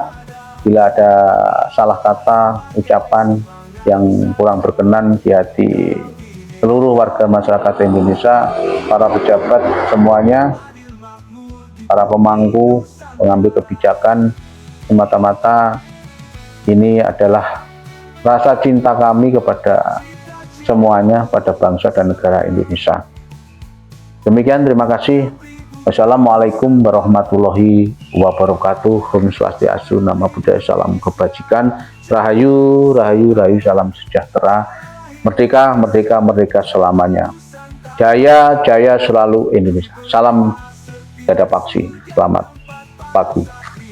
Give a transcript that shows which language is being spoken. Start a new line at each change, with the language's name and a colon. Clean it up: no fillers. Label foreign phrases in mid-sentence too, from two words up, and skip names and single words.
Indonesian: Bila ada salah kata, ucapan yang kurang berkenan di hati seluruh warga masyarakat Indonesia, para pejabat semuanya, para pemangku, pengambil kebijakan, semata-mata ini adalah rasa cinta kami kepada semuanya, pada bangsa dan negara Indonesia. Demikian, terima kasih.
Arabic: والسلام عليكم ورحمة الله وبركاته.
Sanskrit: Om Swastiastu,
Pali: Namo Buddhaya,
Indonesian: salam kebajikan. Rahayu, rahayu, rahayu, salam sejahtera. Merdeka, merdeka, merdeka selamanya. Jaya, jaya selalu Indonesia. Salam Garda Paksi. Selamat pagi.